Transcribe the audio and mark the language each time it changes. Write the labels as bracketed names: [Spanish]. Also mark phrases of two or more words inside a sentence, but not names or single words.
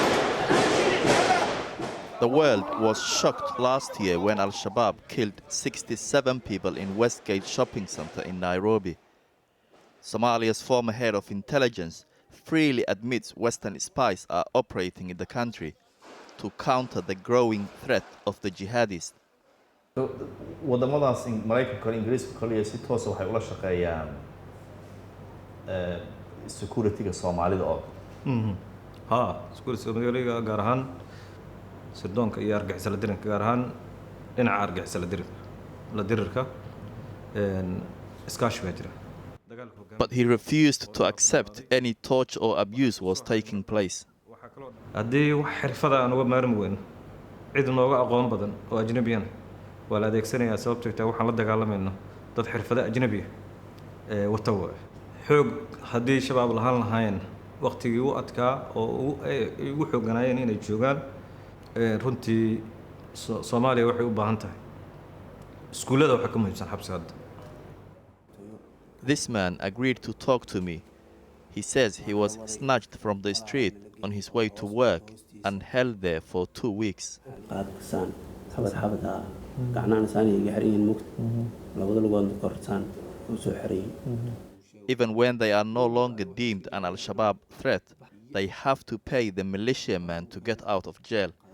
[English] The world was shocked last year when al-Shabaab killed 67 people in Westgate shopping center in Nairobi. Somalia's former head of intelligence freely admits Western spies are operating in the country to counter the growing threat of the jihadists. [Somali] wadamadaas Mareykanka iyo Ingiriiska kaliya si toos ah waxay ula shaqeeyaan security-ga Soomaalida oo security-ga gaar ahaan sirdoonka iyo argagixisada dirirka gaar ahaan dhinaca argagixisada dirirka iskaashi baa jira. [English] But he refused to accept any torture or abuse was taking place. [Somali] haddii wax xirfada aan uga maarmi weyn cid nooga aqoon badan oo ajnabiyan waa la adeegsanayaa sababtoo ah waxaan la dagaalamayno dad xirfada ajnabi wata waay xoog haddii shabaab lahaan lahayn waqtigii u adkaa oo ugu xooganaayeen inay joogaan runtii Soomaaliya waxay u baahan tahay iskuulada waxa ka muhiimsan xabsiga hadda. [English] This man agreed to talk to me. He says he was snatched from the street on his way to work and held there for 2 weeks. Even when they are no longer deemed an al-Shabaab threat, they have to pay the militiaman to get out of jail.